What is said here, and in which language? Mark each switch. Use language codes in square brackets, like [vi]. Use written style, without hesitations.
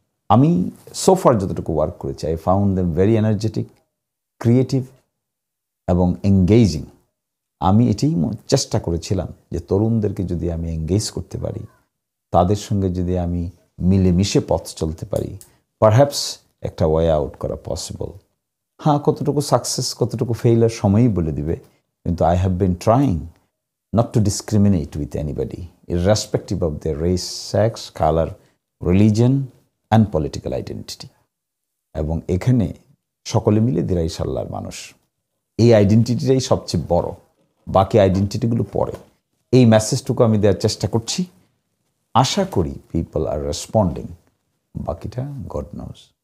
[bn] আমি সোফার যতটুকু ওয়ার্ক করেছি, [en] I found them very energetic, creative এবং engaging. [bn] আমি এটাই চেষ্টা করেছিলাম যে তরুণদেরকে যদি আমি এঙ্গেজ করতে পারি, তাদের সঙ্গে যদি আমি মিলেমিশে পথ চলতে পারি, পারহ্যাপস একটা ওয়ে আউট করা পসিবল। হ্যাঁ, কতটুকু সাকসেস কতটুকু ফেইলার সময়ই বলে দিবে, কিন্তু [en] I have been trying not to discriminate with anybody, irrespective of their race, sex, color, religion and political identity. [bn] এবং এখানে সকলে মিলে দিরাই সাল্লার মানুষ। এই আইডেন্টিটিটাই সবচেয়ে বড়, বাকি আইডেন্টিটিগুলো পরে। এই মেসেজটুকু আমি দেওয়ার চেষ্টা করছি। আশা করি [en] people are responding, [bn] বাকিটা [en] God knows.